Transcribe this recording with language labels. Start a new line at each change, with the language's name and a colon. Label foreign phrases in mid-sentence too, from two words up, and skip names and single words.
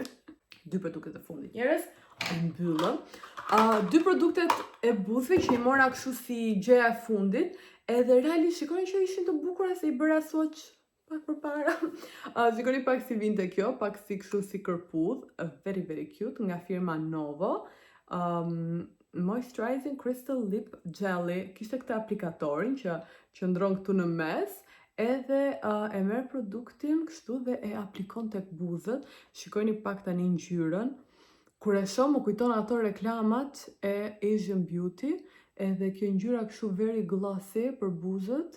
Albanian: 2 produktet e fundit njerëz, mbyllëm. 2 produktet e buzëve që i mora kështu si gjëja e fundit, edhe realisht shikoni që ishin të bukura se i bëra soq pak përpara. Shikoni pak si vinte kjo, pak si kështu si kërpudh,
English: very very cute,
Albanian: nga firma Novo. Moisturizing Crystal Lip Jelly, kishte këtë aplikatorin që qëndron këtu në mes, edhe e merr produktin kështu dhe e aplikon tek buzët. Shikojni pak tani ngjyrën. Kur e shoh më kujton ato reklamat e Asian Beauty, edhe kjo ngjyra kështu
English: very glossy
Albanian: për buzët.